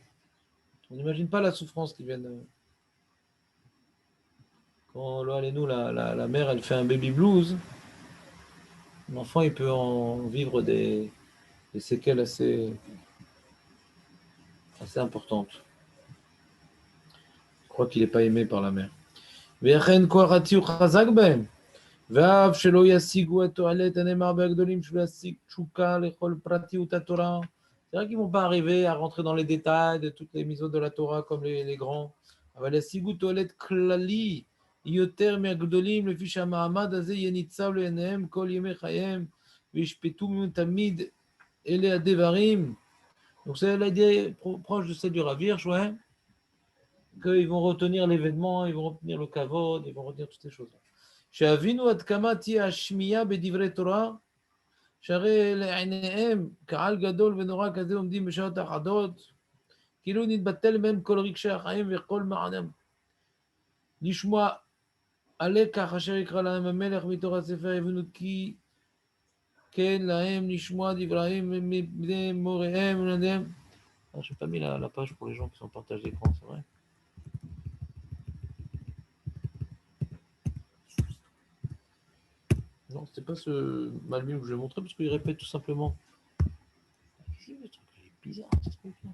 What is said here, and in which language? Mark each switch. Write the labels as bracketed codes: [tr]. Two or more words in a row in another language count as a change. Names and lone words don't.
[fr] On n'imagine pas la souffrance qui vient de... Quand la mère, elle fait un [en] baby blues, [fr] l'enfant, il peut en vivre des séquelles assez importantes. Je crois qu'il n'est pas aimé par la mère. [he] ואף שלא ישיגו התועלת הנאמר בהגדולים שלא ישיג תשוקה לכל פרטיות התורה. [fr] C'est vrai qu'ils ne vont pas arriver à rentrer dans les détails de toutes les mitzvot de la Torah comme les grands. [he] אבל ישיגו תועלת כללי יותר מהגדולים, לפי שהמעמד הזה יהיה ניצב לעיניהם כל ימי חייהם, וישפטו ממנו תמיד אלה הדברים. [fr] Donc c'est l'idée proche de celle du Rav Hirsch, ouais, qu'ils vont retenir l'événement, ils vont retenir le kavod, ils vont retenir toutes ces choses-là. [he] שהבינו עד כמה תהיה השמיעה בדברי תורה, שהרי לעיניהם קהל גדול ונורא כזה עומדים בשעות אחדות, כאילו נתבטל מהם כל רגשי החיים וכל מענם. לשמוע הלקח אשר יקרא להם המלך מתוך הספר, הבינו כי כן להם לשמוע דבריהם מבני מוריהם ולדיהם. [fr] Je n'ai pas mis la page pour les gens qui sont en partage d'écran, c'est vrai. Non, c'était pas ce Malbim que je vais montrer parce qu'il répète tout simplement. Le truc est bizarre, ce truc-là.